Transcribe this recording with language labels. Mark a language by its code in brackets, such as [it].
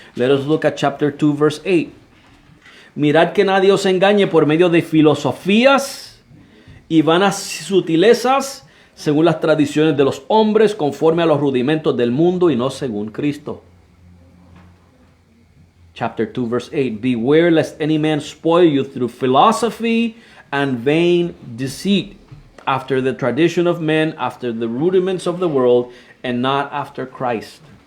[en] Let us look at chapter 2, verse 8. [es] Mirad que nadie os engañe por medio de filosofías y vanas sutilezas, según las tradiciones de los hombres, conforme a los rudimentos del mundo y no según Cristo. [en] Chapter 2, verse 8. Beware lest any man spoil you through philosophy and vain deceit, after the tradition of men, after the rudiments of the world, and not after Christ.